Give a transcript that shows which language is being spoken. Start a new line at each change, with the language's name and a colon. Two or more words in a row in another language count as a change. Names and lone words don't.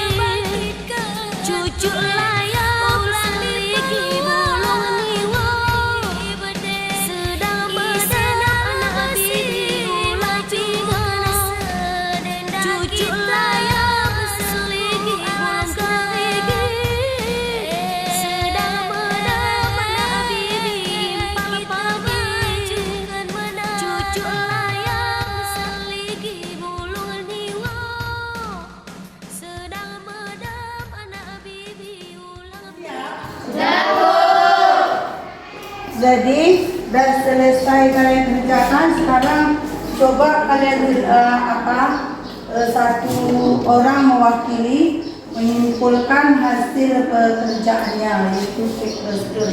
Batak Karo: Cucuk layam seligi bulung niwa, sedang medam anak bibi gulang pinggang. Cucuk layam seligi bulung gerigi, sedang medam anak bibi impal pagi. Cucuk layam seligi bulung niwa, sedang medam anak bibi ulang
Indonesian: Jadi sudah selesai kalian kerjakan. Sekarang coba kalian satu orang mewakili menyimpulkan hasil pekerjaannya, yaitu take prosedur.